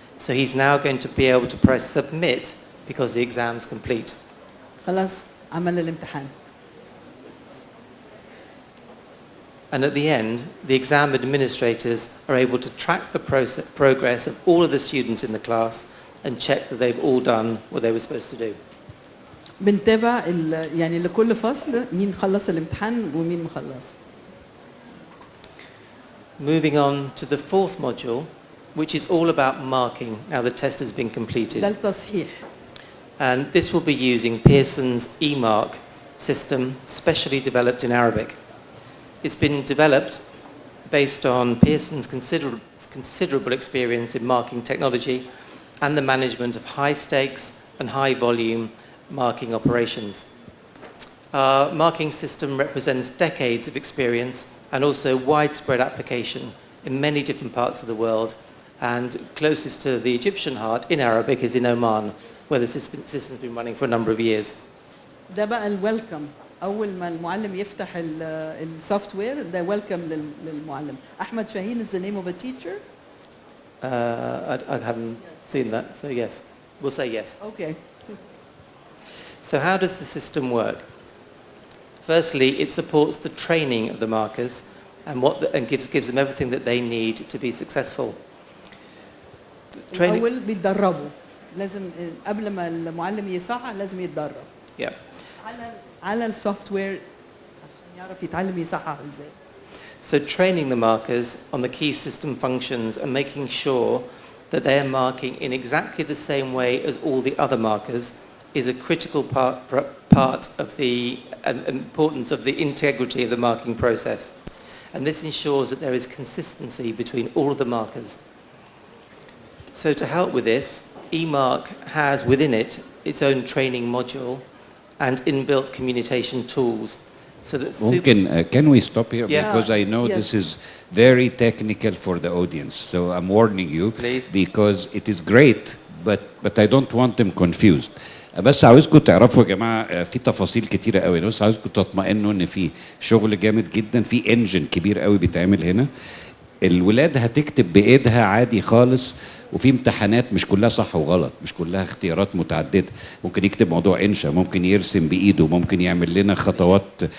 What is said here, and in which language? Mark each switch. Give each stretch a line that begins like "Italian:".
English: So he's now going to be able to press submit because the exam's complete.
Arabic: خلاص عمل الامتحان.
English: And at the end, the exam administrators are able to track the progress of all of the students in the class and check that they've all done what they were supposed to do.
Arabic: بنتابع يعني لكل فصل مين خلص الامتحان ومين مخلص.
English: Moving on to the fourth module, which is all about marking. Now the test has been completed.
Arabic: ده التصحيح.
English: And this will be using Pearson's eMark system, specially developed in Arabic. It's been developed based on Pearson's considerable experience in marking technology and the management of high stakes and high volume marking operations. Our marking system represents decades of experience and also widespread application in many different parts of the world, and closest to the Egyptian heart in Arabic is in Oman, where the system's been running for a number of years.
Arabic: ده بقى الويلكم، أول ما المعلم يفتح السوفت وير ده ويلكم للمعلم.
English: أحمد شاهين is the name of a teacher. I haven't seen that, so yes. We'll say yes. Okay. So how does the system work? Firstly, it supports the training of the markers and gives them everything that they need to be successful.
Arabic: الأول بيتدربوا، لازم قبل ما المعلم يصحح لازم يتدرب.
English: Yeah.
Arabic: على السوفت وير عشان يعرف يتعلم يصحح ازاي.
English: So training the markers on the key system functions and making sure that they are marking in exactly the same way as all the other markers is a critical part of the importance of the integrity of the marking process. And this ensures that there is consistency between all of the markers. So to help with this, eMark has within it its own training module and inbuilt communication tools. So that
Arabic: ممكن
English: can we stop here? Yeah. Because I know this is very technical for the audience. So I'm warning you. Please. Because it is great, but I don't want them confused.
Arabic: بس عاوزكم تعرفوا يا جماعه في تفاصيل كتيره قوي، بس عاوزكم تطمئنوا ان في شغل جامد جدا، في انجن كبير قوي بيتعمل هنا. الولاد هتكتب بايدها عادي خالص، وفي امتحانات مش كلها صح وغلط، مش كلها اختيارات متعدده، ممكن يكتب موضوع انشا، ممكن يرسم بايده، ممكن يعمل لنا خطوات.